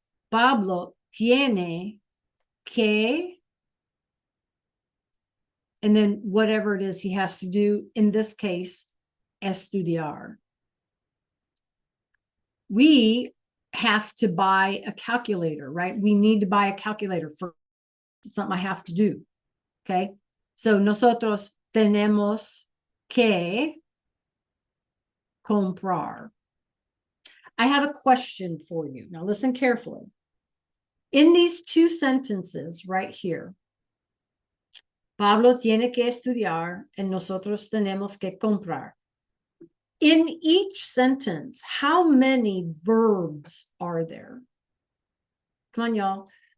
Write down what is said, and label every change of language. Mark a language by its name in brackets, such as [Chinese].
[Spanish] Pablo tiene que, [English] and then whatever it is he has to do, in this case, [Spanish] estudiar. [English] We have to buy a calculator, right? We need to buy a calculator for something I have to do, okay? [Spanish] So nosotros tenemos que comprar. [English] I have a question for you. Now listen carefully. In these 2 sentences right here, [Spanish] Pablo tiene que estudiar [English] and [Spanish] nosotros tenemos que comprar. [English] In each sentence, how many verbs are there? Come on, y'all.